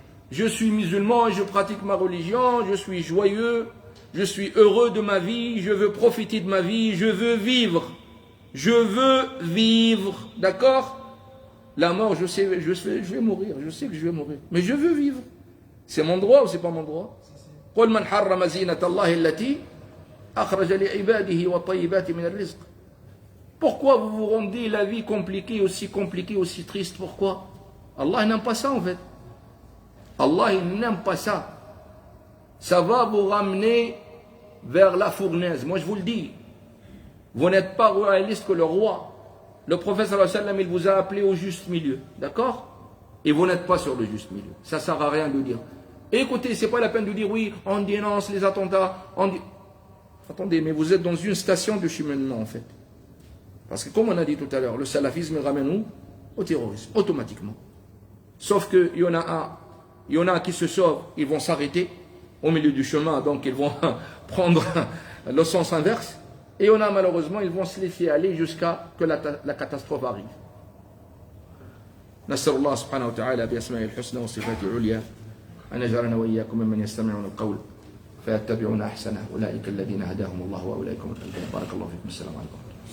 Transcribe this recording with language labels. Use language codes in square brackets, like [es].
[fr] Je suis musulman, je pratique ma religion, je suis joyeux, je suis heureux de ma vie, je veux profiter de ma vie, je veux vivre. Je veux vivre, d'accord? La mort, je sais, je vais mourir, je sais que je vais mourir. Mais je veux vivre. C'est mon droit ou c'est pas mon droit? [ar] قل من حرم زينة الله التي أخرج لعباده والطيبات من الرزق. [fr] Pourquoi vous vous rendez la vie compliquée, aussi triste? Pourquoi? Allah n'aime pas ça en fait. Allah il n'aime pas ça. Ça va vous ramener vers la fournaise. Moi je vous le dis. Vous n'êtes pas royaliste que le roi. Le prophète sallallahu alayhi wa sallam, il vous a appelé au juste milieu. D'accord? Et vous n'êtes pas sur le juste milieu. Ça ne sert à rien de dire. Et écoutez, c'est pas la peine de dire oui, on dénonce les attentats. Attendez, mais vous êtes dans une station de cheminement en fait. Parce que comme on a dit tout à l'heure, le salafisme ramène où? Au terrorisme, automatiquement. Sauf qu'il y en a qui se sauvent, ils vont s'arrêter au milieu du chemin, donc ils vont prendre le sens inverse. Et il y en a malheureusement, ils vont se laisser aller jusqu'à que la catastrophe arrive. [ar] نسأل الله سبحانه وتعالى بأسمائه الحسنى وصفاته العليا أن يجعلنا وإياكم ممن يستمعون القول فيتبعون أحسنه أولئك الذين هداهم الله وأولئك هم المهتدون بارك الله فيكم السلام عليكم